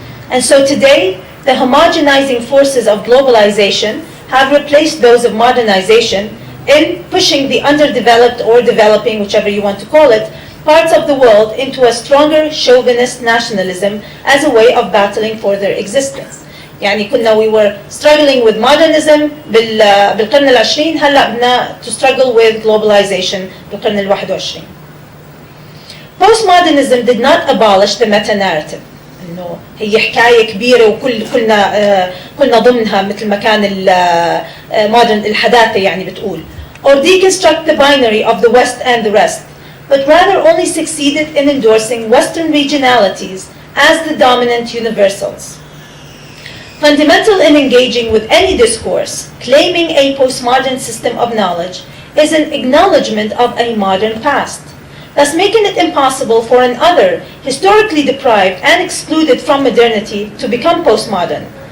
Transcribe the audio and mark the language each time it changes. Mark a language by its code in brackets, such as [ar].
[en] And so today, the homogenizing forces of globalization have replaced those of modernization in pushing the underdeveloped or developing, whichever you want to call it, parts of the world into a stronger chauvinist nationalism as a way of battling for their existence. [ar] يعني كنا [en] we were struggling with modernism [ar] بالقرن العشرين, هلا بدنا [en] to struggle with globalization [ar] بالقرن الواحد [en] Postmodernism did not abolish the meta-narrative. [ar] إنه هي حكاية كبيرة كلنا ضمنها مثل ما كان modern الحداثة يعني بتقول. [en] Or deconstruct the binary of the West and the rest, but rather only succeeded in endorsing Western regionalities as the dominant universals. Fundamental in engaging with any discourse claiming a postmodern system of knowledge is an acknowledgement of a modern past, thus making it impossible for an other, historically deprived and excluded from modernity, to become postmodern.